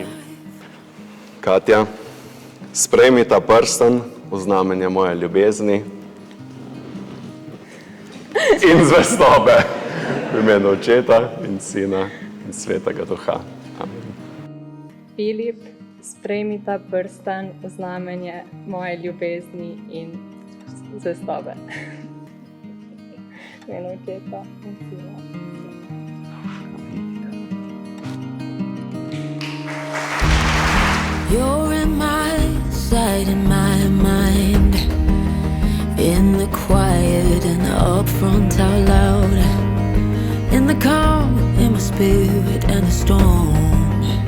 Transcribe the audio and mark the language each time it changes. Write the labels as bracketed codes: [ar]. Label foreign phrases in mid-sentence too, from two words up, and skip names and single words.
[sl] Katja, sprejmi ta prstan v znamenje moje ljubezni in zvestobe v imenu Očeta in Sina in Svetega Duha. Amen. Filip, sprejmi ta prstan v znamenje moje ljubezni in zvestobe. V imenu Očeta in Sina. [en] You're in my sight, in my mind. In the quiet and up front out loud. In the calm, in my spirit and the storm.